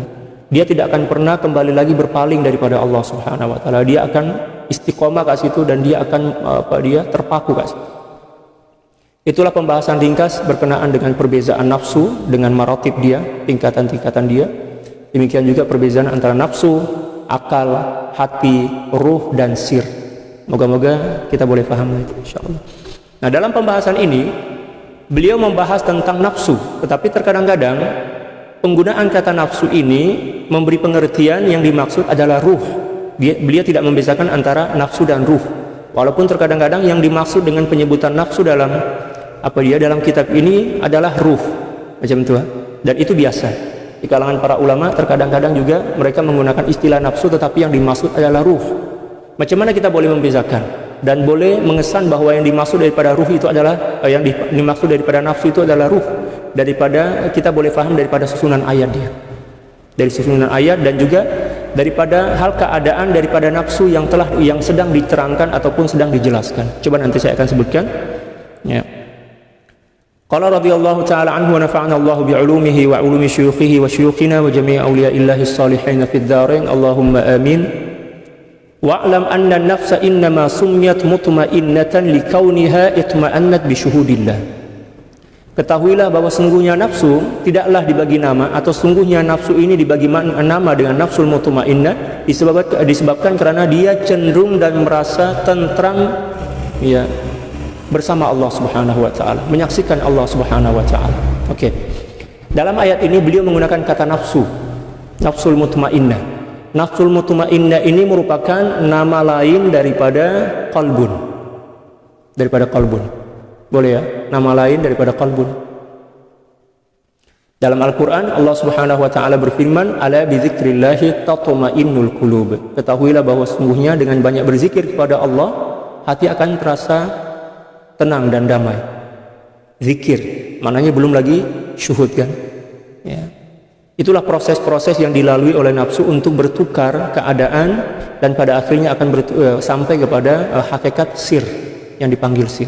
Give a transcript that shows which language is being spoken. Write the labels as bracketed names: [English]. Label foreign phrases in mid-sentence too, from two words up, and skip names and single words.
[Malay] Dia tidak akan pernah kembali lagi berpaling daripada Allah [Arabic] سبحانه وتعالى. [Malay] Dia akan istiqomah kat situ dan dia akan terpaku kat situ. Itulah pembahasan ringkas berkenaan dengan perbezaan nafsu dengan maratib dia, tingkatan-tingkatan dia. Demikian juga perbezaan antara nafsu, akal, hati, ruh, dan sir. Moga-moga kita boleh paham itu, insyaallah. Nah, dalam pembahasan ini beliau membahas tentang nafsu, tetapi terkadang-kadang penggunaan kata nafsu ini memberi pengertian yang dimaksud adalah ruh. Beliau tidak membedakan antara nafsu dan ruh. Walaupun terkadang-kadang yang dimaksud dengan penyebutan nafsu dalam dalam kitab ini adalah ruh, macam itu. Dan itu biasa. Di kalangan para ulama terkadang-kadang juga mereka menggunakan istilah nafsu, tetapi yang dimaksud adalah ruh. Macam mana kita boleh membezakan dan boleh mengesan bahwa yang dimaksud daripada ruh itu adalah yang dimaksud daripada nafsu itu adalah ruh, daripada kita boleh faham daripada susunan ayat dia, dari susunan ayat, dan juga daripada hal keadaan daripada nafsu yang sedang diterangkan ataupun sedang dijelaskan. Coba nanti saya akan sebutkan. Ya. [Arabic] قال رضي الله تعالى عنه ونفعنا الله بعلومه وعلوم شيوخه وشيوخنا وجميع أولياء الله الصالحين في الدارين اللهم آمين. واعلم أن النفس إنما سميت مطمئنة لكونها اطمأنت بشهود الله. [Malay] Ketahuilah bahwa sungguhnya nafsu tidaklah dibagi nama, atau sungguhnya nafsu ini dibagi nama dengan [Arabic] النفس المطمئنة [Malay] disebabkan karena dia cenderung dan merasa tentram, ya, bersama Allah [Arabic] سبحانه وتعالى, [Malay] menyaksikan Allah [Arabic] سبحانه وتعالى. [Malay] Oke. Dalam ayat ini beliau menggunakan kata nafsu, [Arabic] النفس المطمئنة. النفس المطمئنة [Malay] ini merupakan nama lain daripada qalbun. Daripada qalbun. Boleh ya? Nama lain daripada qalbun. Dalam Al-Qur'an Allah [Arabic] سبحانه وتعالى [Malay] berfirman, [Arabic] "ألا بذكر الله تطمئن القلوب." [Malay] Ketahuilah bahwa sesungguhnya dengan banyak berzikir kepada Allah, hati akan terasa tenang dan damai. Zikir, maknanya belum lagi syuhud kan? Ya. Itulah proses-proses yang dilalui oleh nafsu untuk bertukar keadaan dan pada akhirnya akan sampai kepada hakikat sir yang dipanggil sir.